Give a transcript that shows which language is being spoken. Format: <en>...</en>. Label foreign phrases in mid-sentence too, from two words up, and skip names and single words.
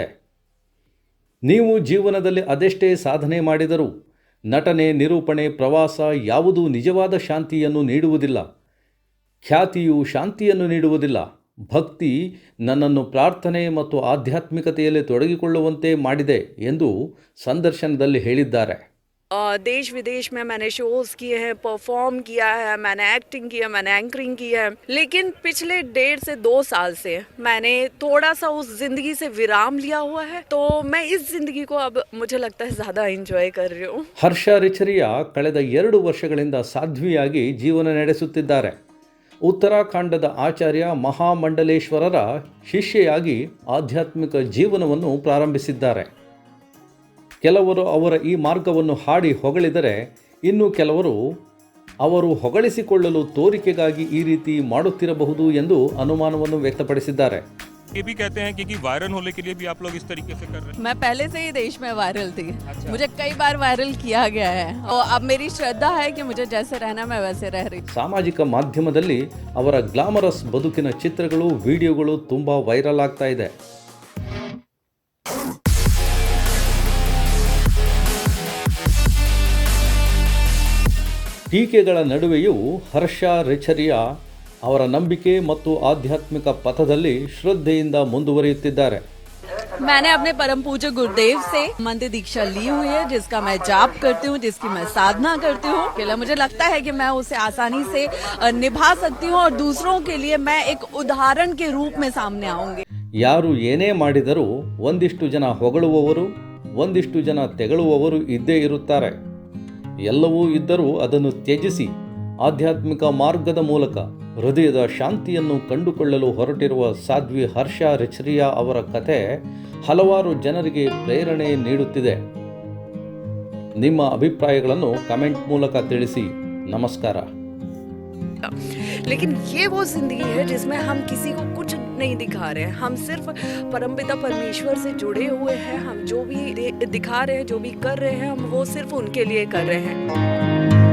<kn>ನೀವು ಜೀವನದಲ್ಲಿ ಅದೆಷ್ಟೇ ಸಾಧನೆ ಮಾಡಿದರೂ ನಟನೆ, ನಿರೂಪಣೆ, ಪ್ರವಾಸ ಯಾವುದೂ ನಿಜವಾದ ಶಾಂತಿಯನ್ನು ನೀಡುವುದಿಲ್ಲ. ಖ್ಯಾತಿಯು ಶಾಂತಿಯನ್ನು ನೀಡುವುದಿಲ್ಲ. ಭಕ್ತಿ ನನ್ನನ್ನು ಪ್ರಾರ್ಥನೆ ಮತ್ತು ಆಧ್ಯಾತ್ಮಿಕತೆಯಲ್ಲಿ ತೊಡಗಿಕೊಳ್ಳುವಂತೆ ಮಾಡಿದೆ ಎಂದು ಸಂದರ್ಶನದಲ್ಲಿ ಹೇಳಿದ್ದಾರೆ.</kn> <hi>देश विदेश में मैंने शोज़ किए हैं, परफॉर्म किया है, मैंने एक्टिंग किया, मैंने एंकरिंग की है. लेकिन पिछले 1.5 से 2 साल से मैंने थोड़ा सा उस ज़िंदगी से विराम लिया हुआ है. तो मैं इस ज़िंदगी को अब मुझे लगता है ज़्यादा एंजॉय कर रही हूँ.</hi> <kn>ಹರ್ಷ ರಿಚರಿಯಾ ಕಳೆದ 2 ವರ್ಷಗಳಿಂದ ಸಾಧ್ವಿಯಾಗಿ ಜೀವನ ನಡೆಸುತ್ತಿದ್ದಾರೆ. ಉತ್ತರಾಖಂಡದ ಆಚಾರ್ಯ ಮಹಾಮಂಡಲೇಶ್ವರರ ಶಿಷ್ಯೆಯಾಗಿ ಆಧ್ಯಾತ್ಮಿಕ ಜೀವನವನ್ನು ಪ್ರಾರಂಭಿಸಿದ್ದಾರೆ. ಕೆಲವರು ಅವರ ಈ ಮಾರ್ಗವನ್ನು ಹಾಡಿ ಹೊಗಳಿದರೆ, ಇನ್ನು ಕೆಲವರು ಅವರು ಹೊಗಳಿಸಿಕೊಳ್ಳಲು ತೋರಿಕೆಗಾಗಿ ಈ ರೀತಿ ಮಾಡುತ್ತಿರಬಹುದು ಎಂದು ಅನುಮಾನವನ್ನು ವ್ಯಕ್ತಪಡಿಸಿದ್ದಾರೆ.</kn> <hi>ये भी कहते हैं कि वायरल होने के लिए भी आप लोग इस तरीके से कर रहे हैं. मैं पहले से ही देश में वायरल थी. मुझे कई बार वायरल किया गया है और अब मेरी श्रद्धा है कि मुझे जैसे रहना मैं वैसे रह रही.</hi> <kn>ಸಾಮಾಜಿಕ ಮಾಧ್ಯಮದಲ್ಲಿ ಅವರ ಗ್ಲಾಮರಸ್ ಬದುಕಿನ ಚಿತ್ರಗಳು, ವಿಡಿಯೋಗಳು ತುಂಬ ವೈರಲ್ ಆಗ್ತಾ ಇದೆ. ಟೀಕೆಗಳ ನಡುವೆಯೂ ಹರ್ಷ ರಿಚರಿಯಾ ಅವರ ನಂಬಿಕೆ ಮತ್ತು ಆಧ್ಯಾತ್ಮಿಕ ಪಥದಲ್ಲಿ ಶ್ರದ್ಧೆಯಿಂದ ಮುಂದುವರಿಯುತ್ತಿದ್ದಾರೆ.</kn> <hi>मैंने अपने परम पूज्य गुरुदेव से मंदिर दीक्षा ली हुई है, जिसका मैं जाप करती हूँ, जिसकी मैं साधना करती हूँ. मुझे लगता है कि मैं उसे आसानी से निभा सकती हूँ और दूसरों के लिए मैं एक उदाहरण के रूप में सामने आऊंगी.</hi> <kn>ಯಾರು ಏನೇ ಮಾಡಿದರೂ ಒಂದಿಷ್ಟು ಜನ ಹೊಗಳುವವರು, ಒಂದಿಷ್ಟು ಜನ ತೆಗಳುವವರು ಇದ್ದೇ ಇರುತ್ತಾರೆ. ಎಲ್ಲವೂ ಇದ್ದರೂ ಅದನ್ನು ತ್ಯಜಿಸಿ ಆಧ್ಯಾತ್ಮಿಕ ಮಾರ್ಗದ ಮೂಲಕ ಹೃದಯದ ಶಾಂತಿಯನ್ನು ಕಂಡುಕೊಳ್ಳಲು ಹೊರಟಿರುವ ಸಾಧ್ವಿ ಹರ್ಷ ರಿಚರಿಯಾ ಅವರ ಕಥೆ ಹಲವಾರು ಜನರಿಗೆ ಪ್ರೇರಣೆ ನೀಡುತ್ತಿದೆ. ನಿಮ್ಮ ಅಭಿಪ್ರಾಯಗಳನ್ನು ಕಮೆಂಟ್ ಮೂಲಕ ತಿಳಿಸಿ. ನಮಸ್ಕಾರ.</kn> <hi>लेकिन ये वो जिंदगी है जिसमें हम किसी को कुछ नहीं दिखा रहे हैं. हम सिर्फ परमपिता परमेश्वर से जुड़े हुए हैं. हम जो भी दिखा रहे हैं, जो भी कर रहे हैं, हम वो सिर्फ उनके लिए कर रहे हैं.</hi>